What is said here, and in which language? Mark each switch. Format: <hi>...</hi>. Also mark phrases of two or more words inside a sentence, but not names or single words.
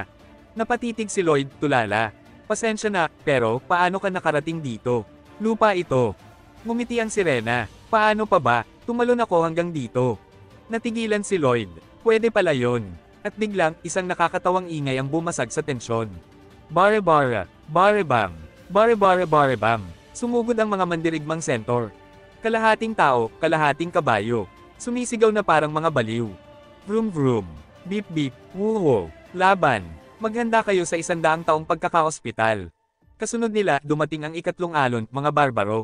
<tl>Napatitig si Lloyd, tulala. Pasensya na, pero paano ka nakarating dito? Lupa ito. Ngumiti ang sirena. Paano pa ba? Tumalon ako hanggang dito. Natigilan si Lloyd. Pwede pala yon. At biglang, isang nakakatawang ingay ang bumasag sa tensyon. Bare-bara, bare-bam, bare-bare-bare-bam. Sumugod ang mga mandirigmang sentor. Kalahating tao, kalahating kabayo. Sumisigaw na parang mga baliw. Vroom vroom, beep beep, woo-woo, laban. Maghanda kayo sa 100 taong pagkakaospital. Kasunod nila, dumating ang ikatlong alon, mga barbaro.</tl>